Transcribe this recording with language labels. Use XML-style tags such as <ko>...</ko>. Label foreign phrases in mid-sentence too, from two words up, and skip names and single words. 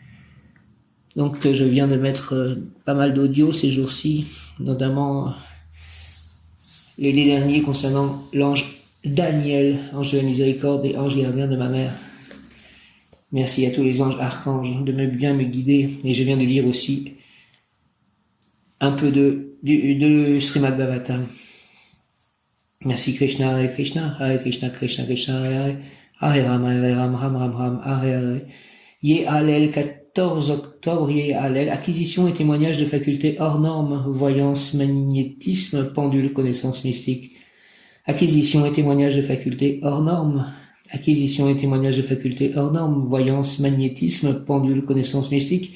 <fr>Donc je viens de mettre pas mal d'audio ces jours-ci, notamment les derniers concernant l'ange Daniel, ange de la miséricorde et ange gardien de ma mère. Merci à tous les anges archanges de bien me guider. Et je viens de lire aussi un peu de Srimad Bhagavatam.</fr> <sa>Merci Krishna, Hare Krishna, Krishna, Hare Hare Ram, Ram Ram, Hare Hare. Yé Allel,</sa> <fr>14 octobre, Yé Allel, acquisition et témoignage de facultés hors normes, voyance, magnétisme, pendule, connaissance mystique. Acquisition et témoignage de facultés hors normes. Acquisition et témoignage de facultés hors normes, voyance, magnétisme, pendule, connaissance mystique.</fr>